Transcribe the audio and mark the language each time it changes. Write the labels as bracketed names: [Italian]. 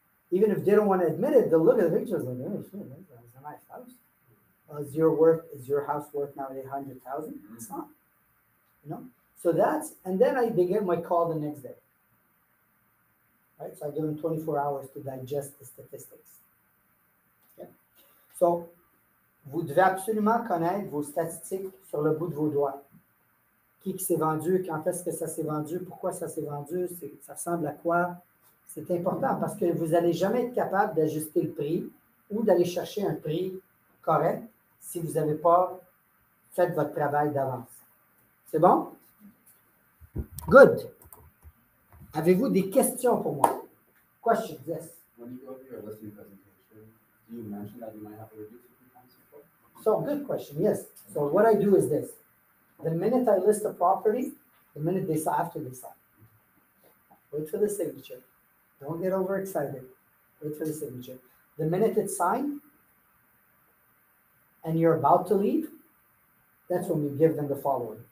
[English] Even if they don't want to admit it, they'll look at the pictures like, oh, shit, that's a nice house. Is your house worth now 800,000? It's not. You know? So that's, and then they get my call the next day. Right? So I give them 24 hours to digest the statistics. Okay? [French] So, vous devez absolument connaître vos statistiques sur le bout de vos doigts. Qui s'est vendu, quand est-ce que ça s'est vendu, pourquoi ça s'est vendu, ça ressemble à quoi. C'est important parce que vous n'allez jamais être capable d'ajuster le prix ou d'aller chercher un prix correct si vous n'avez pas fait votre travail d'avance. C'est bon? Good. Avez-vous des questions pour moi? [English] Questions, yes. When you go through your listing presentation, do you mention that you might have to reduce it from time to time? So, good question, yes. So, what I do is this. The minute I list a property, the minute they sign, after they sign, wait for the signature. Don't get overexcited. Wait for the signature. The minute it's signed and you're about to leave, that's when we give them the following.